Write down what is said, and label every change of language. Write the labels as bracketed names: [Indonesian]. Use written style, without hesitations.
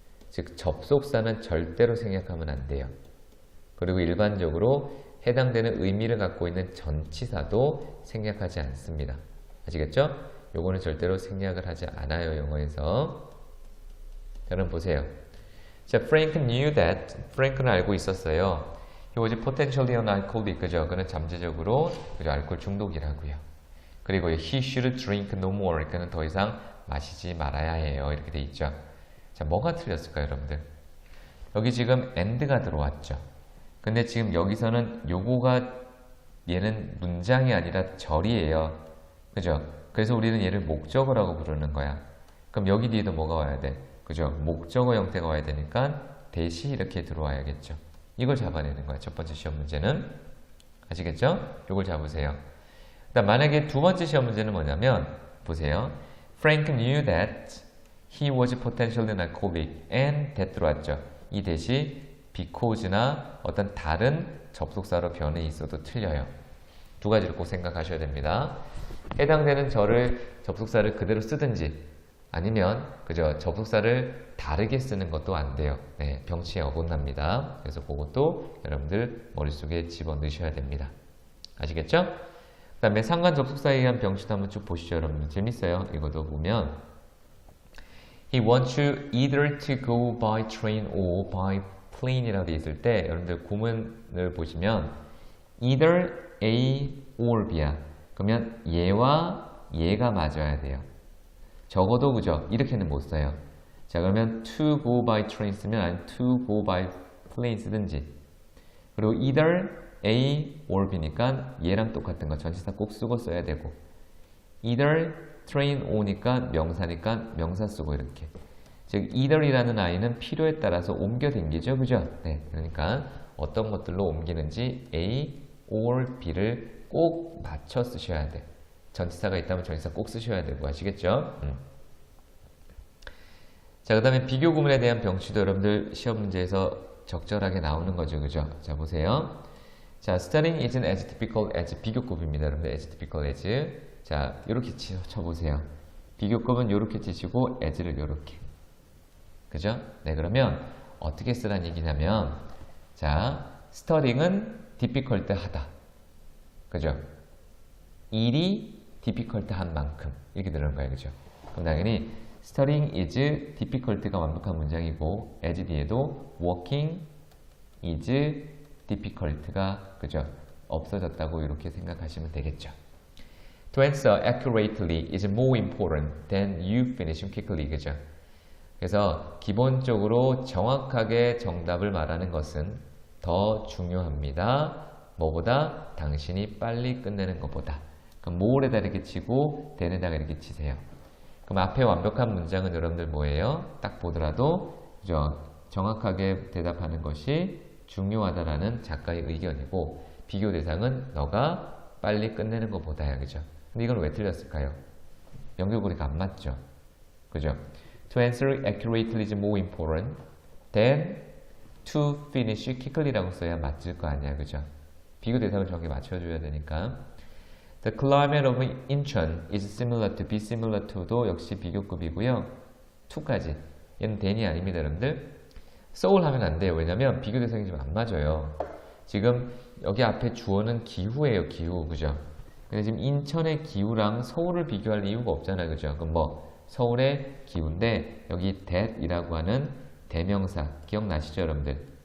[Korean] 즉 접속사는 절대로 생략하면 안 돼요. 그리고 일반적으로 해당되는 의미를 갖고 있는 전치사도 생략하지 않습니다. 아시겠죠? 요거는 절대로 생략을 하지 않아요. 영어에서. 여러분 보세요. 자, [English] Frank knew that. [Korean] Frank는 알고 있었어요. [English] He was potentially an alcoholic. [Korean] 그죠? 그는 잠재적으로 그죠? 알코올 중독이라고요. 그리고 [English] he should drink no more. [Korean] 그는 더 이상 마시지 말아야 해요. 이렇게 돼 있죠. 자, 뭐가 틀렸을까요, 여러분들? 여기 지금 and가 들어왔죠. 근데 지금 여기서는 요거가 얘는 문장이 아니라 절이에요. 그죠? 그래서 우리는 얘를 목적어라고 부르는 거야. 그럼 여기 뒤에도 뭐가 와야 돼? 그죠? 목적어 형태가 와야 되니까 대시 이렇게 들어와야겠죠. 이걸 잡아내는 거야. 첫 번째 시험 문제는. 아시겠죠? 요걸 잡으세요. 그다음 만약에 두 번째 시험 문제는 뭐냐면 보세요. [English] Frank knew that he was potentially an alcoholic and that [Korean] 들어왔죠. 이 대시 because나 어떤 다른 접속사로 변해 있어도 틀려요. 두 가지를 꼭 생각하셔야 됩니다. 해당되는 접속사를 그대로 쓰든지 아니면 그죠? 접속사를 다르게 쓰는 것도 안 돼요. 네, 병치에 어긋납니다. 그래서 그것도 여러분들 머릿속에 집어넣으셔야 됩니다. 아시겠죠? 그 다음에 상관 접속사에 의한 병치도 한번 쭉 보시죠. 여러분들 재밌어요. 이것도 보면 [English] He wants you either to go by train or by plane [Korean] 이라고 되어 있을 때 여러분들 구문을 보시면 [English] either A or B야. [Korean] 그러면 얘와 얘가 맞아야 돼요. 적어도 그죠? 이렇게는 못 써요. 자, 그러면 [English] to go by train [Korean] 쓰면 아니면 [English] to go by plane [Korean] 쓰든지. 그리고 either A or B니까 얘랑 똑같은 거 전치사 꼭 쓰고 써야 되고 either train or니까 명사니까 명사 쓰고 이렇게. 즉 either이라는 아이는 필요에 따라서 옮겨 댕기죠. 그죠? 네, 그러니까 어떤 것들로 옮기는지 A or B를 꼭 맞춰 쓰셔야 돼. 전치사가 있다면 전치사 꼭 쓰셔야 되고 아시겠죠? 자, 그 다음에 비교 구문에 대한 병치도 여러분들 시험 문제에서 적절하게 나오는 거죠. 그죠? 자, 보세요. [English] 자, studying isn't as difficult as [Korean] 비교급입니다. 여러분들 [English] as difficult as. [Korean] 자, 이렇게 쳐보세요. 비교급은 이렇게 치시고 as를 이렇게. 그죠? 네, 그러면 어떻게 쓰라는 얘기냐면 자, studying은 difficult 하다. 그죠? 일이 difficult 한 만큼 이렇게 되는 거예요. 그죠? 그럼 당연히 [English] studying is difficult [Korean] 가 완벽한 문장이고 as 뒤에도 [English] working is difficult [Korean] 가 그죠? 없어졌다고 이렇게 생각하시면 되겠죠. [English] To answer accurately is more important than you finishing quickly. [Korean] 그죠? 그래서 기본적으로 정확하게 정답을 말하는 것은 더 중요합니다. 뭐보다? 당신이 빨리 끝내는 것보다. 그럼 more에다 이렇게 치고 than에다가 이렇게 치세요. 그럼 앞에 완벽한 문장은 여러분들 뭐예요? 딱 보더라도 그죠? 정확하게 대답하는 것이 중요하다라는 작가의 의견이고 비교 대상은 너가 빨리 끝내는 것보다야. 그죠? 근데 이건 왜 틀렸을까요? 연결고리가 안 맞죠? 그죠? [English] To answer accurately is more important than to finish quickly [Korean] 라고 써야 맞을 거 아니야. 그죠? 비교 대상을 정확히 맞춰줘야 되니까. [English] The climate of Incheon is similar to, be similar to [Korean] 도 역시 비교급이고요. to까지. 얘는 than이 아닙니다, 여러분들. soul 하면 안 돼요. 왜냐면 비교 대상이 좀 안 맞아요. 지금 여기 앞에 주어는 기후예요, 기후. 그죠? 근데 지금 인천의 기후랑 서울을 비교할 이유가 없잖아요. 그죠? 그럼 뭐 서울의 기후인데 여기 that이라고 하는 대명사 기억나시죠, 여러분들?